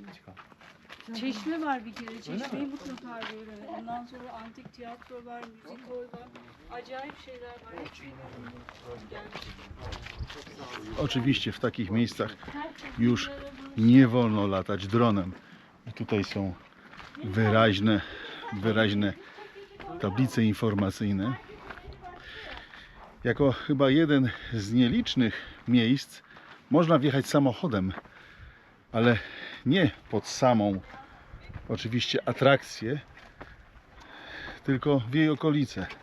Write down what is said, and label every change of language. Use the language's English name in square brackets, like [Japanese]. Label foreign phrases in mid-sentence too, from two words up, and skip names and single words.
[Turkish] Çeşme var bir kere. Çeşmeyi mutlaka görün. Ondan sonra antik tiyatro var, müzik var. Acayip şeyler var. Hep [Polish] Oczywiście w takich miejscach już nie wolno latać dronem. I tutaj są wyraźne tablice informacyjne. Jako chyba jeden z nielicznych miejsc można wjechać samochodem, ale nie pod samą oczywiście atrakcję, tylko w jej okolice.